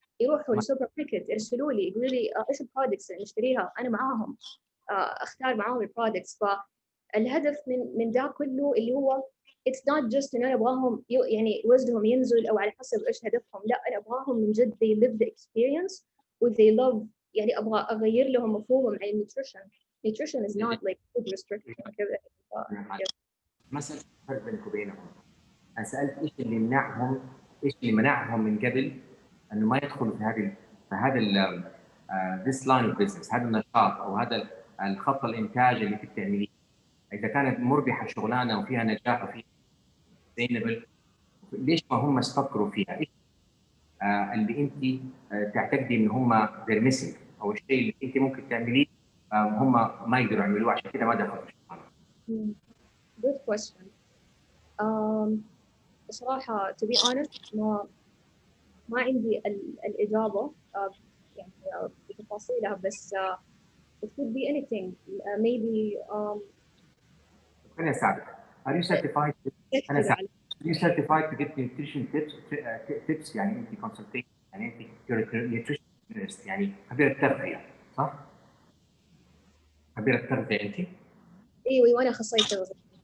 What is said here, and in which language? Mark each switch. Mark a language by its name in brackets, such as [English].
[Arabic] يروحوا السوبر ماركت يرسلوا لي يقولوا لي ايش البرودكتس اللي نشتريها، انا معاهم اختار معاهم البرودكتس. فالهدف من ده كله اللي هو [English] it's not just [Arabic] انه انا ابغاهم يعني وزنهم ينزل او على حسب ايش هدفهم، لا انا ابغاهم من جد [English] they live the experience [Arabic] و they love. يعني ابغى اغير لهم مفهومهم عن النيوتريشن. [English] nutrition is not like food restriction كذا. [Arabic] مسألة الفرق بينك وبينهم، أنا سألت إيش اللي يمنعهم، إيش اللي منعهم من قبل إنه ما يدخلوا في هذا [English] this line of business، [Arabic] هذا النشاط أو هذا الخط الإنتاج اللي أنت بتعمليه. إذا كانت مربحة شغلانة وفيها نجاح وفيها sustainable، ليش ما هم استفكروا فيها؟ إيش اللي أنت تعتقدي إن هم [English] they're missing، [Arabic] أو الشيء اللي أنت ممكن تعمليه هم ما يقدروا يعملوه عشان كده ما دخلوا في الشغلانة؟ [English] Good question. [Arabic] بصراحة [English] to be honest [Arabic] ما عندي الإجابة يعني بتفاصيلها، بس [English] it could be anything. Maybe [Arabic] خليني أساعدك. [English] Are you certified؟ [Arabic] أنا أساعدك. [English] Are you certified to get nutrition tips؟ [Arabic] يعني أنت consultation، يعني أنت nutritionist، يعني خبيرة تغذية، صح؟ خبيرة تغذية أنت؟ ايوه وانا اخصائيه تغذيه.